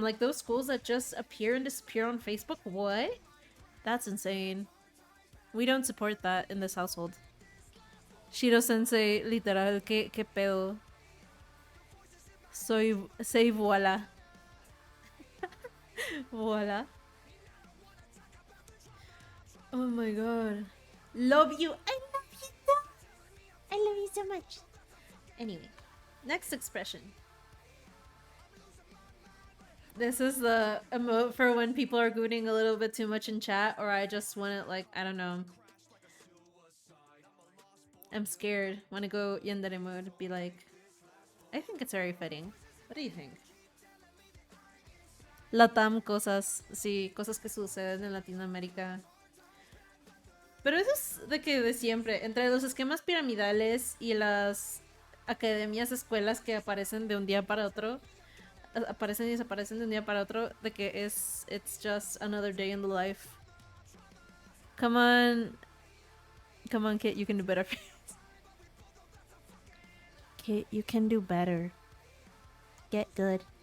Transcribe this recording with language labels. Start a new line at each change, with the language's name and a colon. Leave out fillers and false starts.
English: Like those schools that just appear and disappear on Facebook. What? That's insane. We don't support that in this household.
Spanish: Shiro Sensei, literal, ¿qué pedo? Soy voila. Voila.
English: Oh my god. Love you. I love you so. I love you so much. Anyway, next expression. This is the emote for when people are gooning a little bit too much in chat, or I just want to, like, I don't know. I'm scared. Want to go yandere mode. Be like, I think it's very fitting. What do you think?
Spanish: Latam cosas, sí, cosas que suceden en Latinoamérica. Pero eso es de siempre. Entre los esquemas piramidales y las academias, escuelas que aparecen de un día para otro. Aparecen y desaparecen de un día para otro. De que
English: it's just another day in the life. Come on. Come on, Kit, you can do better. Kit, you can do better. Get good.